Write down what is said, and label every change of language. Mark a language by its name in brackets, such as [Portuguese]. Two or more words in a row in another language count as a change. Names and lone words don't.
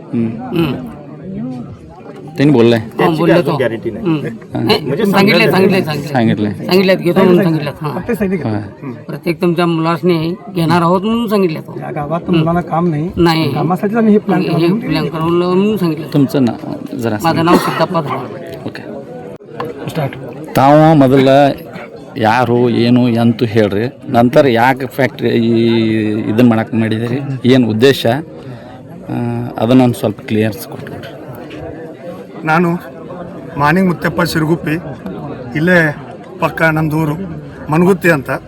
[Marathi] त्यांनी बोललंय बोलले तो. सांगितलं घेतो म्हणून सांगितलं. हां, प्रत्येक तुमच्या मुलासने घेणार आहोत म्हणून सांगितलं तो. या गावात मुलांना काम नाही, नाही कामासाठी आम्ही हे प्लॅन हे प्लॅन करून म्हणून सांगितलं. तुमचं नाव जरा माझं नाव ಸಿದ್ದಪ್ಪ ಧರ್ಮ. [Kannada] ಓಕೆ ತಾವು ಮೊದಲ ಯಾರು ಏನು ಎಂತೂ ಹೇಳ್ರಿ, ನಂತರ ಯಾಕೆ ಫ್ಯಾಕ್ಟ್ರಿ ಇದನ್ನು ಮಾಡಕ್ಕೆ ಮಾಡಿದಿರಿ, ಏನು ಉದ್ದೇಶ ಅದನ್ನೊಂದು ಸ್ವಲ್ಪ ಕ್ಲಿಯರ್ಸ್ ಕೊಟ್ಬಿಡ್ರಿ. ನಾನು ಮಾನಿಂಗ್ ಮುತ್ತಪ್ಪ ಶಿರಗುಪ್ಪಿ, ಇಲ್ಲೇ ಪಕ್ಕ ನಮ್ಮದೂರು ಮನಗುತ್ತಿ ಅಂತ.